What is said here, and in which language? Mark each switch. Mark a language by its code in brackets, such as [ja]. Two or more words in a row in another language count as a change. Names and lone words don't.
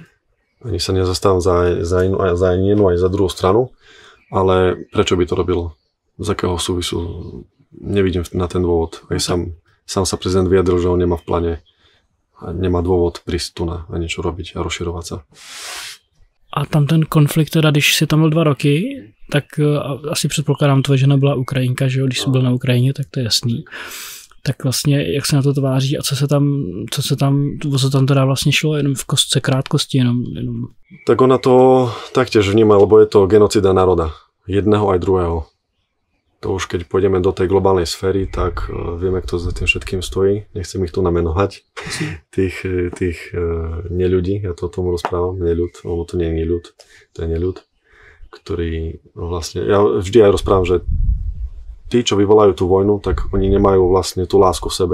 [sk] Ani sa nezastávam za jednu aj za druhú stranu. Ale prečo by to robilo? Z akého súvisu? Nevidím na ten dôvod. Aj sám sa prezident vyjadril, že on nemá v pláne a nemá dôvod prísť tu a niečo robiť a rozširovať sa. [cs] A tam ten konflikt, teda, když jsi tam byl 2 roky, tak asi předpokládám, tvoje žena byla Ukrajinka, že jo? Když jsi byl na Ukrajině, tak to je jasný. Tak vlastně, jak se na to tváří a co se tam teda vlastně šlo, jenom v kostce krátkosti, jenom. [sk] Tak ona to taktiež vníma, lebo je to genocida národa. Jedného aj druhého. To už keď pôjdeme do tej globálnej sféry, tak vieme, kto za tým všetkým stojí. Nechcem ich tu namenovať. Tých neľudí, ja to tomu rozprávam, neľud, lebo to nie je neľud, to je neľud, ktorý vlastne, ja vždy aj rozprávam, že tí, čo vyvolajú tú vojnu, tak oni nemajú vlastne tú lásku v sebe.